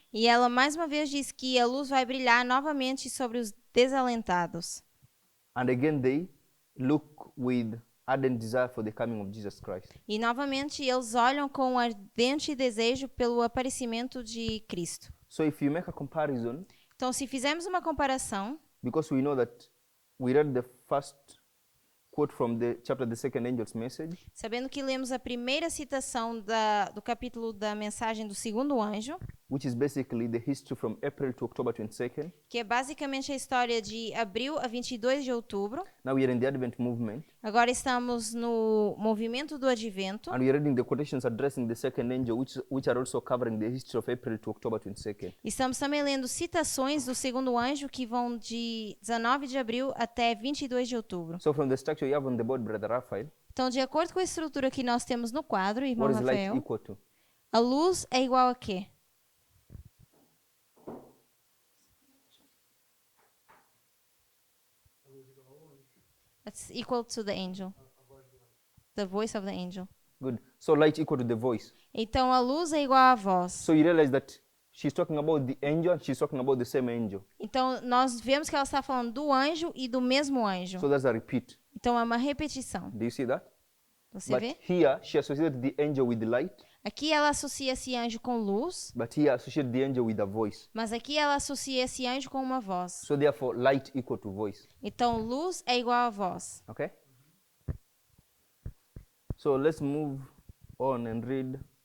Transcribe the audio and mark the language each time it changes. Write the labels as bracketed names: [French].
[Portuguese] E ela mais uma vez diz que a luz vai brilhar novamente sobre os desalentados. [English] And again they look with ardent desire for the coming of Jesus Christ. [Portuguese] E novamente eles olham com um ardente desejo pelo aparecimento de Cristo. [English] So if you make a comparison, [Portuguese] Então, se fizermos uma comparação, [English] because we know that we read the first quote from the chapter, the second angel's message, [Portuguese] sabendo que lemos a primeira citação do capítulo da mensagem do segundo anjo, [English] which is basically the history from April to October 22nd. [Portuguese] que é basicamente a história de abril a 22 de outubro. [English] Now we are in the Advent movement, [Portuguese] Agora estamos no movimento do advento. [English] and we are reading the quotations addressing the second angel, which are also covering the history of April to October 22nd. [Portuguese] Estamos também lendo citações do segundo anjo que vão de 19 de abril até 22 de outubro. [English] So from the structure you have on the board, Brother Raphael, [Portuguese] Então, de acordo com a estrutura que nós temos no quadro, irmão [English] what is light [Portuguese] Rafael, [English] equal to? [Portuguese] a luz é igual a quê? [English] It's equal to the angel. The voice of the angel. Good. So light equal to the voice. [Portuguese] Então, a luz é igual à voz. [English] So you realize that she's talking about the angel and she's talking about the same angel. [Portuguese] Então, nós vemos que ela está falando do anjo e do mesmo anjo. [English] So that's a repeat. [Portuguese] Então, é uma repetição. [English] Do you see that? [Portuguese] Você [English] But [Portuguese] vê? [English] here she associated the angel with the light, [Portuguese] Aqui ela associa esse anjo com luz, [English] but here associated the angel with a voice. [Portuguese] mas aqui ela associa esse anjo com uma voz. [English] So therefore light equal to voice. [Portuguese] Então, luz é igual a voz. [English] Okay? So let's move on and read.